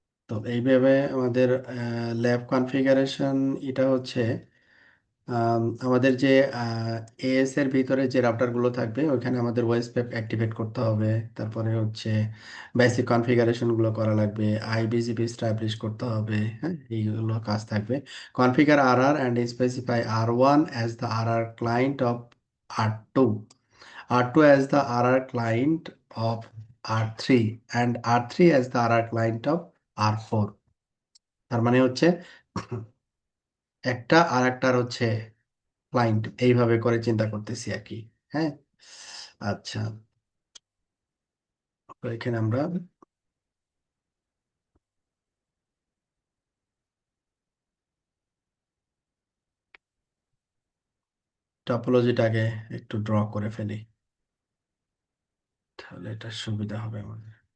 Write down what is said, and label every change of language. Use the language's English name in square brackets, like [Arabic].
[Bangla] তো এইভাবে আমাদের ল্যাব কনফিগারেশন এটা হচ্ছে আমাদের যে এএস এর ভিতরে যে রাউটারগুলো থাকবে ওইখানে আমাদের ওয়েস প্যাক অ্যাক্টিভেট করতে হবে। তারপরে হচ্ছে বেসিক কনফিগারেশনগুলো করা লাগবে, আইবিজিপি স্টাবলিশ করতে হবে। হ্যাঁ, এইগুলো কাজ থাকবে। [English] Configure R R and specify R1 as the R R client of R2, R2 as the RR client of R3 and R3 as the RR client of R4। [Bangla] তার মানে হচ্ছে একটা আর একটার হচ্ছে ক্লায়েন্ট, এইভাবে করে চিন্তা করতেছি আর কি। হ্যাঁ। আচ্ছা। তো এখানে আমরা টপোলজিটাকে একটু ড্র করে ফেলি, তাহলে এটা সুবিধা হবে আমাদের।